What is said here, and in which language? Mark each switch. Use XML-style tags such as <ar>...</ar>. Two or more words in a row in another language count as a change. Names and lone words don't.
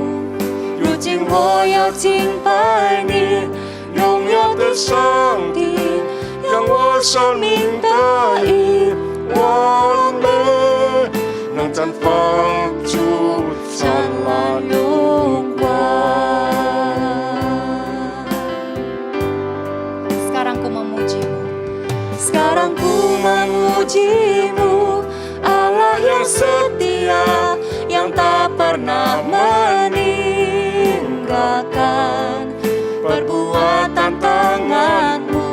<zh>如今我要敬拜你，荣耀的上帝，让我生命得以完美，能绽放出灿烂荣光。</zh> <id>Sekarang ku memuji-Mu, sekarang ku memuji-Mu, Allah yang setia, yang tak pernah meninggalkan perbuatan tangan-Mu.</id>